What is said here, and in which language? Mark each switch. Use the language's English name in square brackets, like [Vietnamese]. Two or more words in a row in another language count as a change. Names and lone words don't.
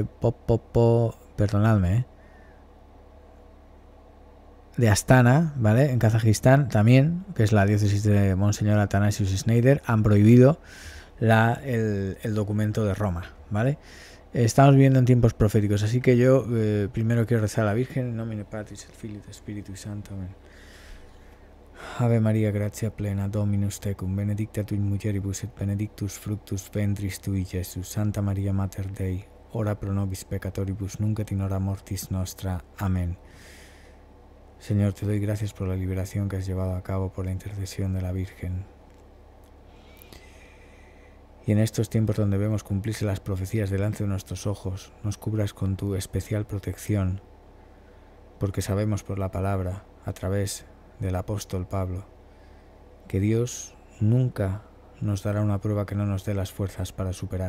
[Spanish] perdonadme, de Astana, ¿vale? En Kazajistán también, que es la diócesis de Monseñor Athanasius Schneider, han prohibido el documento de Roma, ¿vale? Estamos viviendo en tiempos proféticos, así que yo primero quiero rezar a la Virgen, [Latin] in nomine Patris et Filii et Spiritus Sancto, amén. Ave María, gratia plena, Dominus tecum, benedicta tu in mulieribus et benedictus fructus ventris tui, Iesus. Santa María Mater Dei, ora pro nobis peccatoribus, nunc et in hora mortis nostra. Amén. [Spanish] Señor, te doy gracias por la liberación que has llevado a cabo por la intercesión de la Virgen. Y en estos tiempos donde vemos cumplirse las profecías delante de nuestros ojos, nos cubras con tu especial protección, porque sabemos por la palabra, a través del apóstol Pablo, que Dios nunca nos dará una prueba que no nos dé las fuerzas para superar.